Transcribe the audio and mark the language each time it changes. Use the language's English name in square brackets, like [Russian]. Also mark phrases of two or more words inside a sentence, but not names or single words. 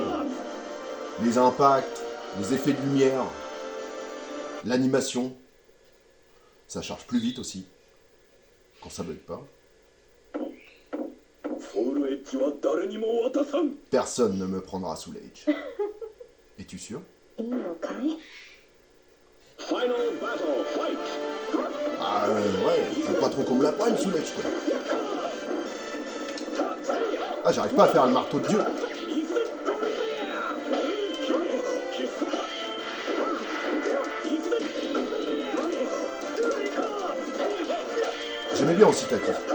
[French] Les impacts, les effets de lumière, l'animation. Ça charge plus vite aussi, quand ça bug pas. Personne ne me prendra Soul Edge. Es-tu sûr? [Japanese] いいのかい？ [English] Final battle. Fight! [French] Ah ouais, je veux pas trop qu'on me la prenne Soul Edge, quoi. Ah, j'arrive pas à faire le marteau de Dieu. J'aimais bien aussi Taki.